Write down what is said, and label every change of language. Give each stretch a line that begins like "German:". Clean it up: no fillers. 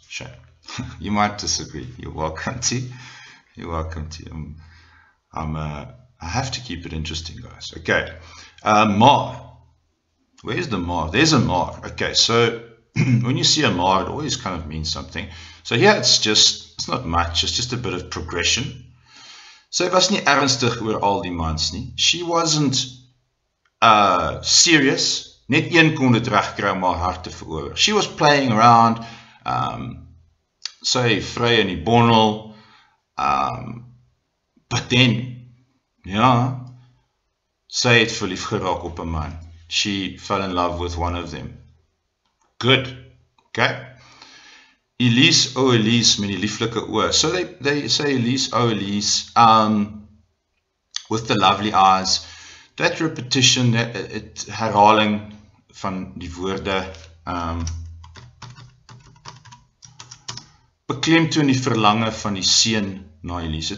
English: Shame. You might disagree. You're welcome to. You're welcome to. I have to keep it interesting, guys. Okay. Maar. Where's the maar? There's a maar. Okay, so when you see a maar, it always kind of means something. So here it's not much. It's just a bit of progression.
Afrikaans: Sy was nie ernstig oor al die mans nie.
English: She wasn't serious.
Afrikaans: Net een kon dit regkry om haar hart te verower.
English: She was playing around.
Afrikaans: Sy vry in die bondel.
English: But then,
Afrikaans: ja, sy het verlief geraak op 'n man.
English: She fell in love with one of them. Good. Okay. Elise, oh Elise,
Afrikaans: met die lieflike oë.
English: So they say Elise, oh Elise, with the lovely eyes. That repetition,
Afrikaans: herhaling van die woorde, beklemtoon die verlange van die seun na Elise.